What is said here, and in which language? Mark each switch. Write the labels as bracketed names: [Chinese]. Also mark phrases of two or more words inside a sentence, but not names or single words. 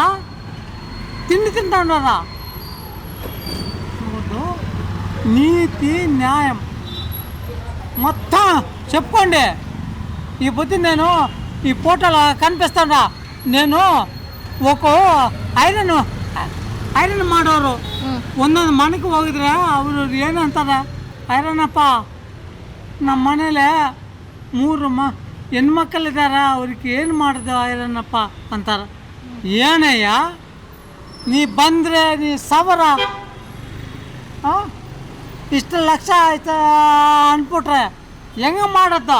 [Telugu] తిండి తింటా ఉన్నారా? నీతి న్యాయం మొత్తం చెప్పుకోండి. ఈ పొద్దు నేను ఈ ఫోటోలో కనిపిస్తాడా? నేను ఒక [Kannada] ಐರನ್ ಮಾಡೋರು ಒಂದೊಂದು ಮನೆಗೆ ಹೋಗಿದ್ರೆ ಅವರು ಏನಂತಾರೆ, ಐರನಪ್ಪ ನಮ್ಮ ಮನೇಲೆ 3 ಹೆಣ್ಮಕ್ಳಿದ್ದಾರೆ, ಅವ್ರಿಗೆ ಏನು ಮಾಡಿದೆ ಐರನಪ್ಪ ಅಂತಾರೆ. ಏನಯ್ಯ, ನೀ ಬಂದರೆ ನೀ ಸಾವಿರ ಇಷ್ಟು ಲಕ್ಷ ಆಯ್ತು ಅಂದ್ಬಿಟ್ರೆ ಹೆಂಗೆ ಮಾಡೋದು?